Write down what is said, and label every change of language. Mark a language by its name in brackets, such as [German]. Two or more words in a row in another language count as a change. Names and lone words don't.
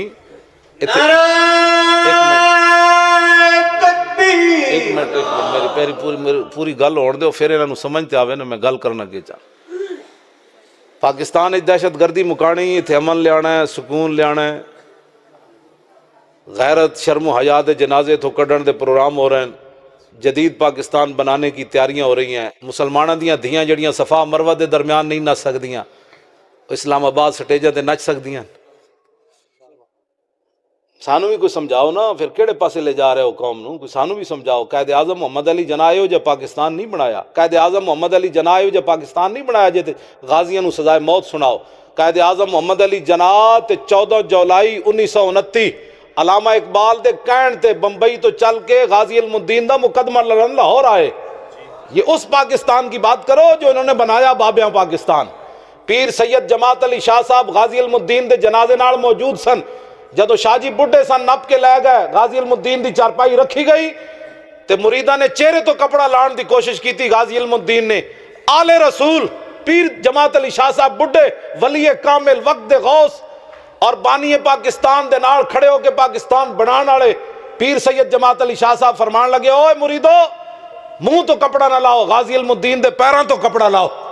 [Punjabi] ایک منٹ میری پوری گل ہوڑ دو پھر انہوں سمجھتے آوے نا میں گل کرنا کی چاہ. پاکستان دہشت گردی مکانی, اتھے امن لیانا ہے, سکون لیانا ہے, غیرت شرم و حیا دے جنازے تو کڈن دے پروگرام ہو رہے ہیں, جدید پاکستان بنانے کی تیاریاں ہو رہی ہیں. مسلمانوں دیاں دھیاں جڑیاں صفا مروہ دے درمیان نہیں نچ سکدیاں, اسلام آباد سٹیجاں تے نچ سکدیاں. سانو بھی کوئی سمجھاؤ نا, پھر کیڑے پاسے لے جا رہے ہو قوم نو, کوئی سانو بھی سمجھاؤ. قائد اعظم محمد علی جناح آئے ہو جب پاکستان نہیں بنایا. قائد اعظم محمد علی جناح آئے ہو جب پاکستان نہیں بنایا جے تے غازیاں نو سزائے موت سناؤ. قائد اعظم محمد علی جناح تے 14 جولائی 1929 علامہ اقبال دے کہن تے بمبئی تو چل کے غازی علم الدین دا مقدمہ لڑن لاہور آئے. [Urdu] یہ اس پاکستان کی بات کرو جو انہوں نے بنایا بابیاں پاکستان. [Punjabi] پیر سید جماعت علی شاہ صاحب غازی علم الدین دے جنازے نال موجود سن. جدو شاہ جی بڈھے سن نپ کے لے گئے, غازی علم الدین دی چارپائی رکھی گئی تے مریدہ نے چہرے تو کپڑا لان دی کوشش کی تھی. غازی علم الدین نے آل رسول پیر جماعت علی شاہ صاحب بڈھے ولی کامل وقت غوث اور بانی پاکستان دے نال کھڑے ہو کے پاکستان بنان والے پیر سید جماعت علی شاہ صاحب فرمان لگے, اوے مریدو منہ تو کپڑا نہ لاؤ, غازی علم الدین دے پیراں تو کپڑا لاؤ.